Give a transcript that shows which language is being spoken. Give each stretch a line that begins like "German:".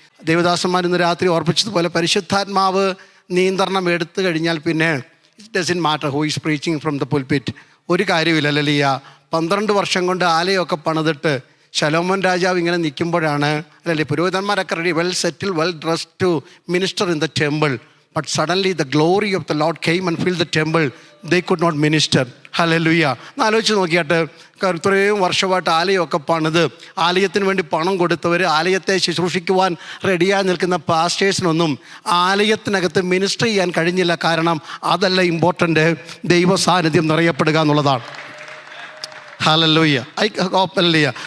Malayalam: ദൈവദാസന്മാർ ഇന്ന് രാത്രി ഓർപ്പിച്ചതുപോലെ പരിശുദ്ധാത്മാവ് നിയന്ത്രണം എടുത്തു കഴിഞ്ഞാൽ പിന്നെ
English: It doesn't matter who is preaching from the pulpit.
Malayalam: ഒരു കാര്യമില്ല. അല്ലല്ലിയ 12 വർഷം കൊണ്ട് ആലയമൊക്കെ പണിതിട്ട് ശലോമോൻ രാജാവ് ഇങ്ങനെ നിൽക്കുമ്പോഴാണ് അല്ലല്ലേ പുരോഹിതന്മാരൊക്കെ ready,
English: Well settle, well dressed to minister in the temple. But suddenly the glory of the Lord came and filled the temple. They could not minister. ഹല്ലേലൂയ.
Malayalam: ആലോചിച്ച് നോക്കിയാട്ട് ഇത്രയും വർഷമായിട്ട് ആലയമൊക്കെ പണിത് ആലയത്തിന് വേണ്ടി പണം കൊടുത്തവർ, ആലയത്തെ ശുശ്രൂഷിക്കുവാൻ റെഡിയായി നിൽക്കുന്ന പാസ്റ്റേഴ്സിനൊന്നും ആലയത്തിനകത്ത് മിനിസ്റ്റർ ചെയ്യാൻ കഴിഞ്ഞില്ല. കാരണം അതല്ല ഇമ്പോർട്ടൻ്റ്, ദൈവ സാന്നിധ്യം നിറയപ്പെടുക എന്നുള്ളതാണ്. ഹല്ലേലൂയ. ഹല്ലേലൂയ.